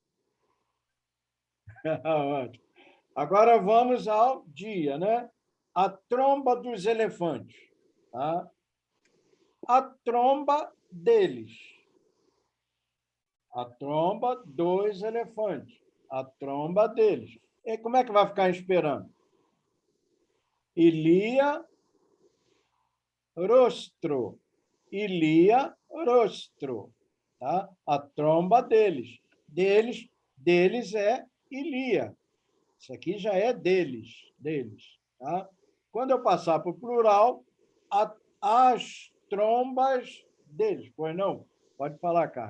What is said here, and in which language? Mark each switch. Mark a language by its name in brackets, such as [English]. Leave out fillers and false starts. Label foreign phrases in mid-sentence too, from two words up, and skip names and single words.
[Portuguese] Ótimo. Agora vamos ao dia, né? A tromba dos elefantes. Tá? A tromba deles. A tromba dos elefantes. A tromba deles. E como é que vai ficar esperando? [Esperanto] Ilia, rostro. Ilia, rostro. [Portuguese] Tá? A tromba deles. [Esperanto] Deles é Ilia. [Portuguese] Isso aqui já é deles. Tá? Quando eu passar para o plural, as trombas deles. Pois não? Pode falar, Carlos.